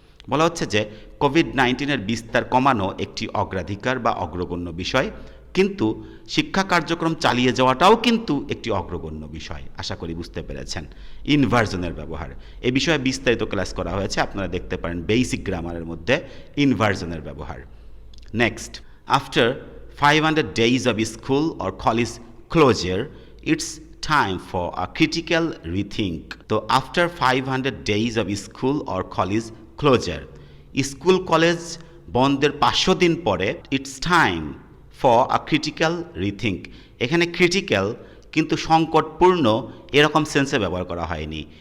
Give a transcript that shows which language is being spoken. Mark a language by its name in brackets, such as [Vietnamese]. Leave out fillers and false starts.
[Bangla] বলা হচ্ছে যে কোভিড-19-এর বিস্তার কমানো একটি অগ্রাধিকার বা অগ্রগণ্য বিষয়, কিন্তু শিক্ষা কার্যক্রম চালিয়ে যাওয়াটাও কিন্তু একটি অগ্রগণ্য বিষয়। আশা করি বুঝতে পেরেছেন ইনভার্জনের ব্যবহার। এই বিষয়ে বিস্তারিত ক্লাস করা হয়েছে, আপনারা দেখতে পারেন বেসিক গ্রামারের মধ্যে ইনভার্জনের ব্যবহার। [English] Next, after 500 days of school or college closure, it's time for a critical rethink. তো after 500 days of school or college closure, [Bangla] school college বন্ধের 500 দিন পরে [English] It's time for a critical rethink. [Bangla] এখানে ক্রিটিক্যাল কিন্তু সংকটপূর্ণ এরকম সেন্সে ব্যবহার করা হয়নি।